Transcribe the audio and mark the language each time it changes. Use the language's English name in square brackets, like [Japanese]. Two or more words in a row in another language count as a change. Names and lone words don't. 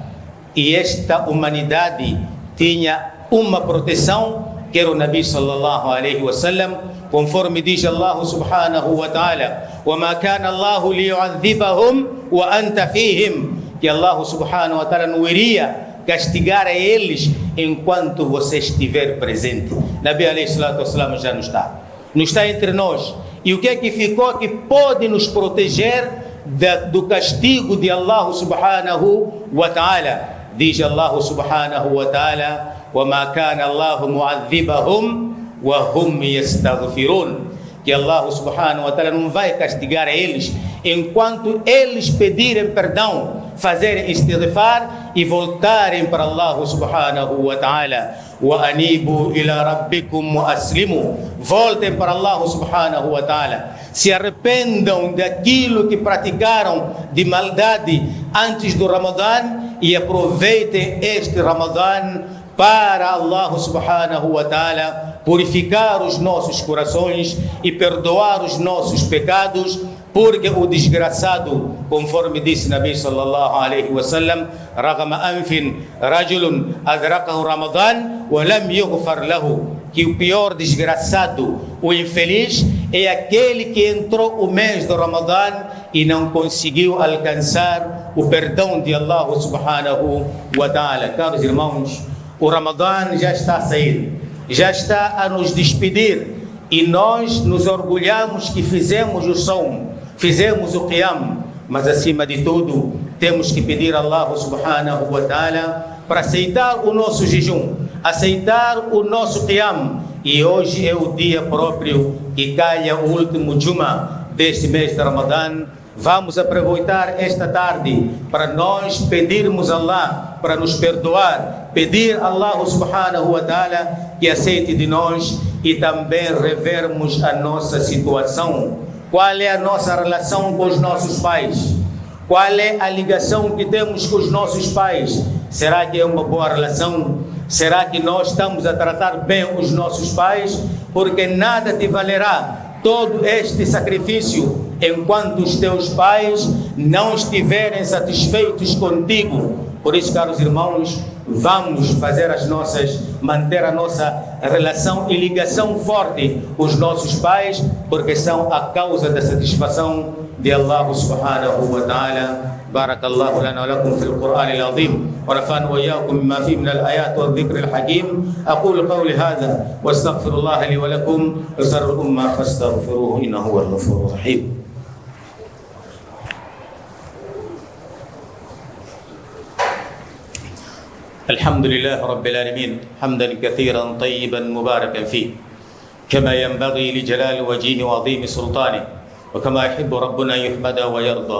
[Portuguese] E esta humanidade tinha uma proteção, que era o [Arabic] نبي صلى الله عليه وسلم, [Portuguese] conforme diz Allah [Arabic] سبحانه وتعالى: وَمَا كَانَ اللَّهُ لِيُعَذِّبَهُمْ وَأَنْتَ فِيهِمْ. [Portuguese] Que Allah [Arabic] سبحانه وتعالى [Portuguese] não iria castigar a eles enquanto você estiver presente. [Arabic] نبي عليه الصلاة والسلام [Portuguese] já não está entre nós. E o que é que ficou que pode nos proteger do castigo de Allah [Arabic] سبحانه وتعالى? [Portuguese] Diz Allah [Arabic] سبحانه وتعالى: وَمَا كَانَ اللَّهُ مُعَذِّبَهُمْ وَهُمْ يَسْتَغْفِرُونَ. [Portuguese] Que Allah [Arabic] سبحانه وتعالى [Portuguese] não vai castigar a eles enquanto eles pedirem perdão, fazerem istighfar e voltarem para Allah [Arabic] سبحانه وتعالى. وَأَنِيبُوا إِلَى رَبِّكُمْ وَأَسْلِمُوا. [Portuguese] Voltem para Allah [Arabic] سبحانه وتعالى, [Portuguese] se arrependam daquilo que praticaram de maldade antes do Ramadã e aproveitem este Ramadã para Allah [Arabic] سبحانه وتعالى [Portuguese] purificar os nossos corações e perdoar os nossos pecados, porque o desgraçado, conforme disse [Arabic] نبي صلى الله عليه وسلم: رغم أنف رجل أدركه رمضان ولم يغفر له. [Portuguese] Que o pior desgraçado, o infeliz, é aquele que entrou o mês do Ramadã e não conseguiu alcançar o perdão de Allah [Arabic] سبحانه وتعالى. [Portuguese] Caros irmãos, o Ramadã já está a sair, já está a nos despedir, e nós nos orgulhamos que fizemos o som, fizemos o qiyam, mas acima de tudo temos que pedir a Allah [Arabic] سبحانه وتعالى [Portuguese] para aceitar o nosso jejum, aceitar o nosso qiyam. E hoje é o dia próprio que caia o último Juma deste mês de Ramadã. Vamos aproveitar esta tarde para nós pedirmos a Allah para nos perdoar, pedir a Allah [Arabic] سبحانه وتعالى [Portuguese] que aceite de nós e também revermos a nossa situação. Qual é a nossa relação com os nossos pais? Qual é a ligação que temos com os nossos pais? Será que é uma boa relação? Será que nós estamos a tratar bem os nossos pais? Porque nada te valerá todo este sacrifício enquanto os teus pais não estiverem satisfeitos contigo. Por isso, caros irmãos, vamos manter a nossa relação e ligação forte com os nossos pais, porque são a causa da satisfação de Allah [Arabic] سبحانه وتعالى. بارك الله لنا ولكم في القرآن العظيم ونفعنا وإياكم بما فيه من الآيات والذكر الحكيم. أقول قولي هذا واستغفر الله لي ولكم ولسائر الأمة فاستغفروه إنه هو الغفور الرحيم. الحمد لله رب العالمين حمدا كثيرا طيبا مباركا فيه كما ينبغي لجلال وجهه وعظيم سلطانه وكما يحب ربنا يحمد ويرضى.